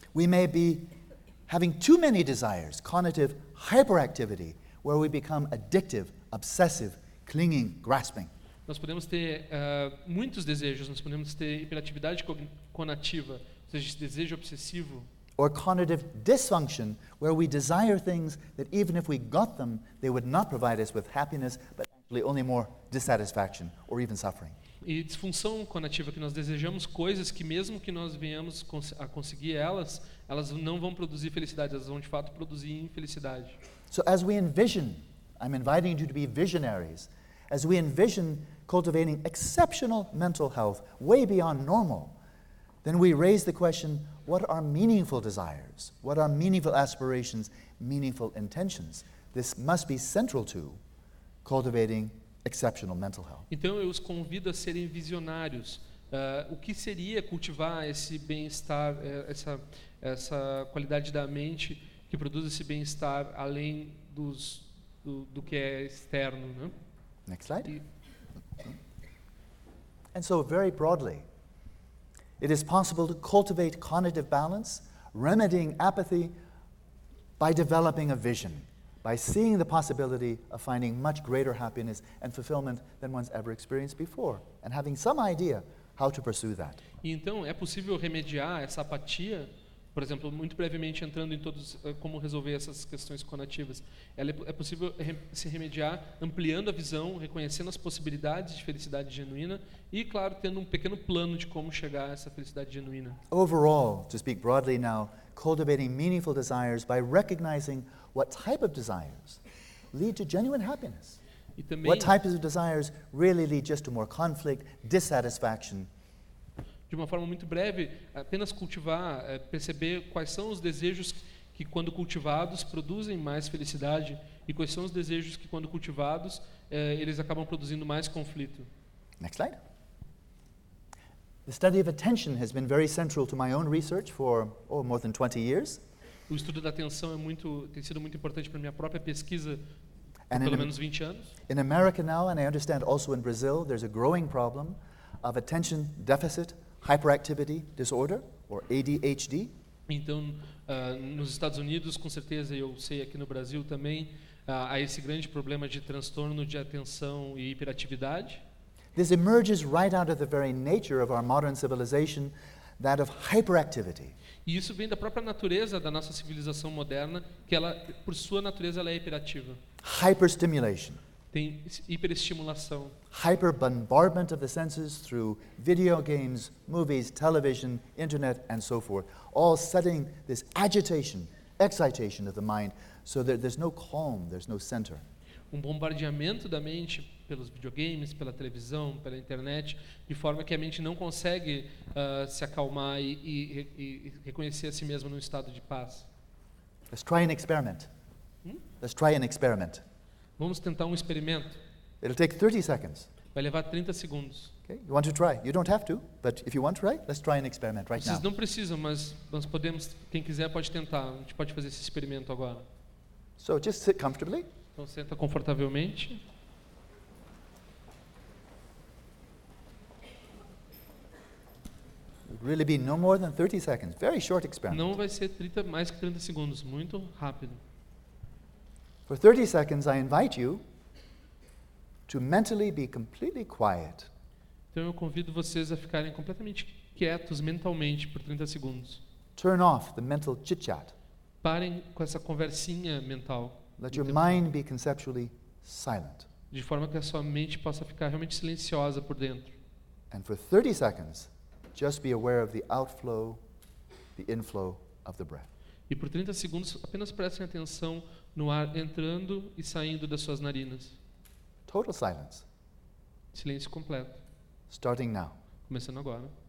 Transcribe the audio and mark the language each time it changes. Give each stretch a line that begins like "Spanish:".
English: We may be having too many desires, cognitive hyperactivity, where we become addictive, obsessive, clinging, grasping.
Portuguese: Nós podemos ter muitos desejos, nós podemos ter hiperatividade conativa, ou seja, desejo obsessivo.
English: Or cognitive dysfunction, where we desire things that even if we got them, they would not provide us with happiness, but actually only more dissatisfaction or even suffering.
Portuguese: E disfunção conativa, que nós desejamos coisas que mesmo que nós venhamos a conseguir elas, elas não vão produzir felicidade, elas vão de fato produzir infelicidade.
English: So as we envision, I'm inviting you to be visionaries, as we envision cultivating exceptional mental health way beyond normal, then we raise the question, what are meaningful desires? What are meaningful aspirations, meaningful intentions? This must be central to cultivating exceptional mental health.
Portuguese: Então eu os convido a serem visionários. O que seria cultivar esse bem-estar, essa qualidade da mente que produz esse bem-estar além do que é externo, né?
English: Next slide. And so very broadly, it is possible to cultivate cognitive balance, remedying apathy by developing a vision, by seeing the possibility of finding much greater happiness and fulfillment than one's ever experienced before, and having some idea how to pursue that.
Portuguese: Então, é possível remediar essa apatia, por exemplo, muito brevemente entrando em todos como resolver essas questões conativas. É possível se remediar ampliando a visão, reconhecendo as possibilidades de felicidade genuína e, claro, tendo um pequeno plano de como chegar a essa felicidade genuína.
English: Overall, to speak broadly now, cultivating meaningful desires by recognizing what type of desires lead to genuine happiness.
Portuguese: E também,
English: what types of desires really lead just to more conflict, dissatisfaction.
Portuguese: De uma forma muito breve, apenas cultivar, perceber quais são os desejos que quando cultivados produzem mais felicidade e quais são os desejos que quando cultivados eles acabam produzindo mais conflito.
English: Next slide. The study of attention has been very central to my own research for more than 20 years.
Portuguese: O estudo da atenção tem sido muito importante para minha própria pesquisa por pelo menos 20 anos.
English: In America now, and I understand also in Brazil, there's a growing problem of attention deficit hyperactivity disorder, or ADHD.
Portuguese: Então, nos Estados Unidos, com certeza, eu sei aqui no Brasil também, há esse grande problema de transtorno de atenção e hiperatividade.
English: This emerges right out of the very nature of our modern civilization, that of hyperactivity.
Portuguese: E isso vem da própria natureza da nossa civilização moderna, que ela, por sua natureza, ela é hiperativa.
English: Hyperstimulation.
Portuguese: Tem hiperestimulação.
English: Hyperbombardment of the senses through video games, movies, television, internet, and so forth, all setting this agitation, excitation of the mind, so that there's no calm, there's no center.
Portuguese: Um bombardeamento da mente pelos videogames, pela televisão, pela internet, de forma que a mente não consegue se acalmar e reconhecer a si mesma num estado de paz.
English: Let's try an experiment. Let's try an experiment.
Portuguese: Vamos tentar um experimento.
English: It'll take 30 seconds.
Portuguese: Vai levar 30 segundos.
English: Okay. You want to try? You don't have to, but if you want to try, let's try an experiment right
Portuguese: Vocês
English: now.
Portuguese: Não precisam, mas nós podemos. Quem quiser pode tentar. A gente pode fazer esse experimento agora.
English: So just sit comfortably.
Portuguese: Então senta confortavelmente.
English: Really be no more than 30 seconds. Very short experiment.
Portuguese: Não vai ser 30 mais que 30 segundos. Muito rápido.
English: For 30 seconds, I invite you to mentally be completely quiet.
Portuguese: Então eu convido vocês a ficarem completamente quietos mentalmente por 30 segundos.
English: Turn off the mental chit-chat.
Portuguese: Parem com essa conversinha mental.
English: Let your mind be conceptually silent.
Portuguese: De forma que a sua mente possa ficar realmente silenciosa por dentro.
English: And for 30 seconds, just be aware of the outflow, the inflow of the breath.
Portuguese: E por 30 segundos, apenas prestem atenção no ar entrando e saindo das suas narinas.
English: Total silence.
Portuguese: Silêncio completo.
English: Starting now.
Portuguese: Começando agora.